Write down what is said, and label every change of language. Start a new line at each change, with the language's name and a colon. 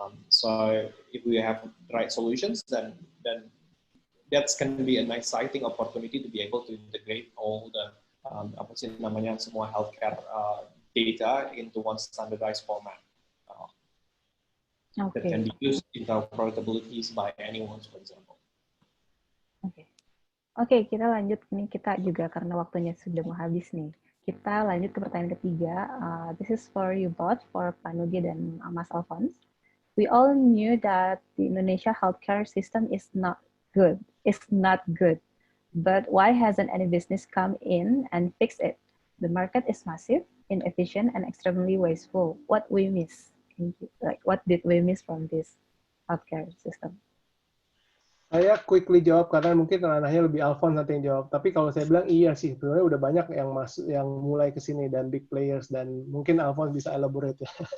English: So if we have the right solutions, then that's going to be a nice exciting opportunity to be able to integrate all the semua healthcare data into one standardized format that can be used in interoperabilities by anyone, for example.
Indonesian: Oke, kita lanjut nih, kita juga karena waktunya sudah mau habis nih. Kita lanjut ke pertanyaan ketiga.
English: This is for you both, for
Indonesian: Pak Nugi dan Mas Alphonse.
English: We all knew that the Indonesia healthcare system is not good. But why hasn't any business come in and fix it? The market is massive, inefficient, and extremely wasteful. What we miss? What did we miss from this healthcare system?
Indonesian: Saya quickly jawab karena mungkin ranahnya lebih Alphonse nanti yang jawab. Tapi kalau saya bilang iya sih, sebenarnya udah banyak yang mulai ke sini dan
English: big players,
Indonesian: dan mungkin Alphonse bisa elaborate ya.